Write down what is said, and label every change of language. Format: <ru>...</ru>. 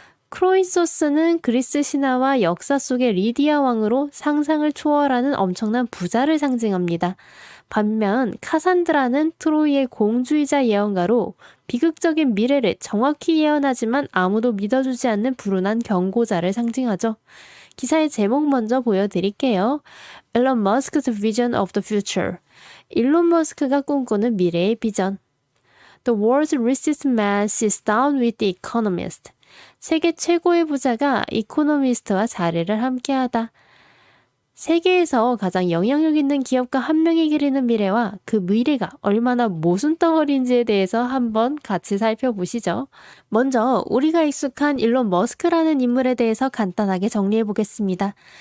<ko>크로이소스는 그리스 신화와 역사 속의 리디아 왕으로 상상을 초월하는 엄청난 부자를 상징합니다. 반면 카산드라는 트로이의 공주이자 예언가로 비극적인 미래를 정확히 예언하지만 아무도 믿어주지 않는 불운한 경고자를 상징하죠. 기사의 제목 먼저 보여드릴게요.</ko> <en>Elon Musk's Vision of the Future.</en> <ko>일론 머스크가 꿈꾸는 미래의 비전.</ko> <en>The world's richest man sits down with the economist.</en> <ko>세계 최고의 부자가 이코노미스트와 자리를 함께하다. 세계에서 가장 영향력 있는 기업가 한 명이 그리는 미래와 그 미래가 얼마나 모순덩어리인지에 대해서 한번 같이 살펴보시죠. 먼저 우리가 익숙한 일론 머스크라는 인물에 대해서 간단하게 정리해 보겠습니다.</ko>